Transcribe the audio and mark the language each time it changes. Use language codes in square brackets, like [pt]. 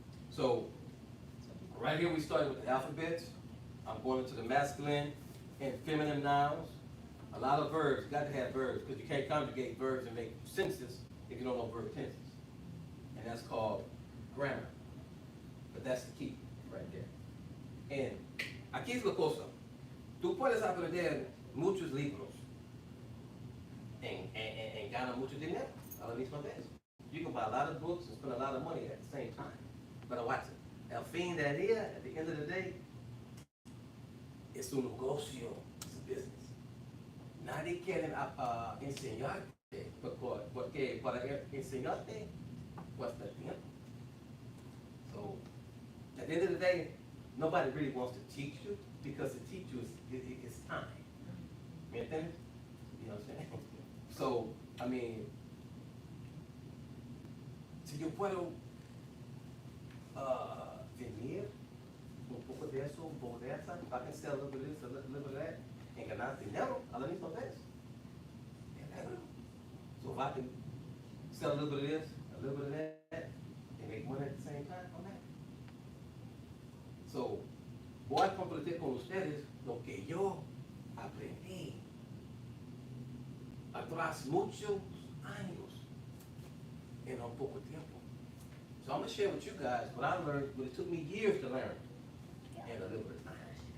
[en] So right here we started with the alphabets. I'm going into the masculine and feminine nouns. A lot of verbs, you got to have verbs, because you can't conjugate verbs and make sentences if you don't know verb tenses. And that's called grammar. But that's the key right there. [es] And aquí es la cosa. Tú puedes aprender muchos libros and ganar mucho dinero a la misma vez. [en] You can buy a lot of books and spend a lot of money at the same time. But watch it. [es] El fin del día, [en] at the end of the day, [es] es un negocio, [en] it's a business. [es] Nadie quiere enseñarte, porque para enseñarte cuesta tiempo. [en] So, at the end of the day, nobody really wants to teach you, because to teach you is time. [es] ¿Me entiendes? [en] You know what I'm saying? So, I mean, [es] si yo puedo venir un poco de eso, un poco de esa, [en] I can sell a little bit of this, a little bit of that, and [es] ganar dinero a la misma vez. [en] So if I can sell a little bit of this, a little bit of that, and make money at the same time, I'm happy. [es] So, voy a compartir con ustedes lo que yo aprendí atrás muchos años en un poco tiempo. [en] So I'm going to share with you guys what I learned, but it took me years to learn, and a little bit of time.